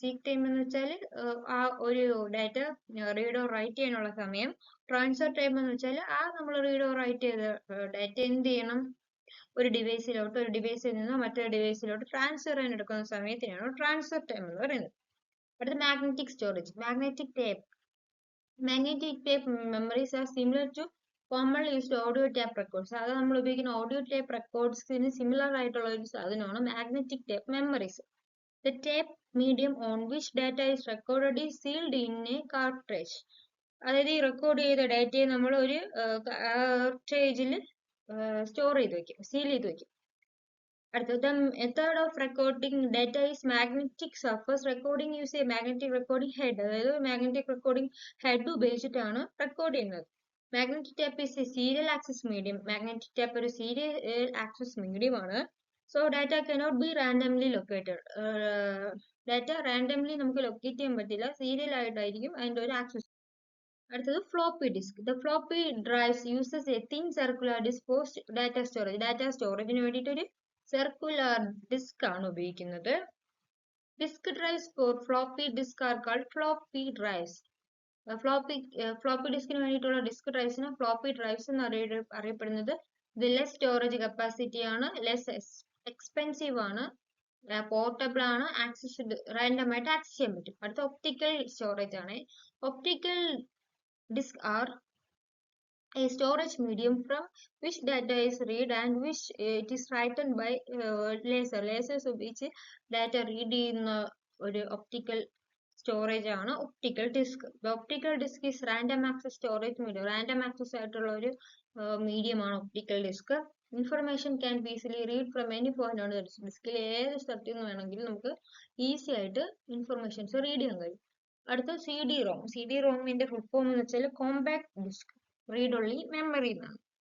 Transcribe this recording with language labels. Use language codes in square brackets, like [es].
[ml] Seek time എന്ന് വെച്ചാൽ ആ ഒരു ഡാറ്റ റീഡ് ഓർ റൈറ്റ് ചെയ്യാനുള്ള സമയം. ട്രാൻസ്ഫർ ടൈം എന്ന് വെച്ചാൽ ആ നമ്മൾ റീഡ് ഓർ റൈറ്റ് ചെയ്ത ഡാറ്റ എന്ത് ചെയ്യണം? ഒരു ഡിവൈസിൽ നിന്ന് മറ്റൊരു ഡിവൈസിലോട്ട് ട്രാൻസ്ഫർ ചെയ്യാൻ എടുക്കുന്ന സമയത്തിനാണ് ട്രാൻസ്ഫർ ടൈം എന്ന് പറയുന്നത്. അടുത്ത magnetic storage. Magnetic tape. [en] Magnetic tape memories are similar to commonly used audio tape records. [ml] അത് നമ്മൾ ഉപയോഗിക്കുന്ന ഓഡിയോ ടേപ്പ് റെക്കോർഡ്സിന് സിമിലർ ആയിട്ടുള്ള ഒരു സാധനമാണ് magnetic tape memories. [en] The tape medium on which data is recorded is sealed in a cartridge. [ml] അതായത് ഈ record ചെയ്ത ഡാറ്റയെ നമ്മൾ ഒരു കാർട്രേജിൽ സ്റ്റോർ ചെയ്ത് വെക്കും, സീൽ ചെയ്ത് വെക്കും. [en] അടുത്തത് method of recording data is magnetic surface recording use a magnetic recording head. [ml] അതായത് മാഗ്നറ്റിക് റെക്കോർഡിംഗ് ഹെഡ് ഉപയോഗിച്ചിട്ടാണ് റെക്കോർഡ് ചെയ്യുന്നത്. Magnetic tap is A serial access medium. Magnetic tap ഒരു സീരിയൽ ആക്സസ് മീഡിയം ആണ്. [en] So data cannot be randomly located. [ml] Data randomly നമുക്ക് locate ചെയ്യാൻ പറ്റില്ല, serial ആയിട്ടായിരിക്കും അതിന്റെ ഒരു ആക്സസ്. [en] അടുത്തത് floppy disk. The floppy drives uses a thin circular disk for data storage. [ml] Data സ്റ്റോറേജിന് വേണ്ടിയിട്ട് ഒരു സർക്കുലർ ഡിസ്ക് ആണ് ഉപയോഗിക്കുന്നത്. [en] Disk drives for floppy disk are called floppy drives. [ml] Floppy ഡിസ്കിന് വേണ്ടിയിട്ടുള്ള ഡിസ്ക് ഡ്രൈവ്സിന് ഫ്ലോപ്പി ഡ്രൈവ്സ് എന്ന് അറിയപ്പെടുന്നത്. ഇത് ലെസ് സ്റ്റോറേജ് കപ്പാസിറ്റി ആണ്, less expensive ആണ്, പോർട്ടബിൾ ആണ്, റാൻഡം ആയിട്ട് ആക്സസ് ചെയ്യാൻ പറ്റും. അടുത്ത ഒപ്റ്റിക്കൽ സ്റ്റോറേജ് ആണ്. [en] optical disk are a storage medium from which data is read and which it is written by lasers [ml] ഉപയോഗിച്ച് ഡാറ്റ റീഡ് ചെയ്യുന്ന ഒരു ഒപ്റ്റിക്കൽ സ്റ്റോറേജ് ആണ് optical disk. [en] Optical disk is random access storage medium. [ml] Random access ആയിട്ടുള്ള ഒരു medium ആണ് optical disk. [en] Information can be easily read from any point on the disk. [ml] ഡിസ്കിൽ ഏത് സ്ഥലത്ത് നിന്ന് വേണമെങ്കിലും നമുക്ക് ഈസി ആയിട്ട് ഇൻഫർമേഷൻസ് റീഡ് ചെയ്യാൻ കഴിയും. അടുത്ത C D Rome. C D റോമിന്റെ ഫുൾ ഫോം എന്ന് വെച്ചാൽ compact disk read only memory എന്നാണ്.